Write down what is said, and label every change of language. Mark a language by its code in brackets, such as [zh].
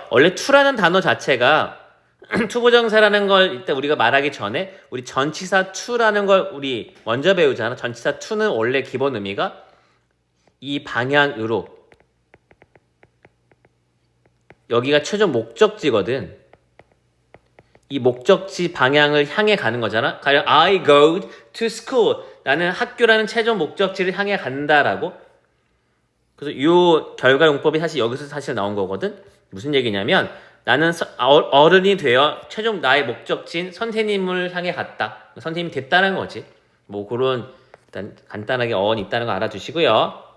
[ko] 원래 to라는 단어 자체가 투부정사라는 걸 일단 우리가 말하기 전에 우리 전치사 to라는 걸 우리 먼저 배우잖아. 전치사 to는 원래 기본 의미가 이 방향으로 여기가 최종 목적지거든. 이 목적지 방향을 향해 가는 거잖아. [en] 가령 I go to school. [ko] 나는 학교라는 최종 목적지를 향해 간다라고. 그래서 이 결과 용법이 사실 여기서 사실 나온 거거든. 무슨 얘기냐면 나는 어른이 되어 최종 나의 목적지인 선생님을 향해 갔다. 선생님이 됐다는 거지. 그런 일단 간단하게 어원이 있다는 거 알아두시고요.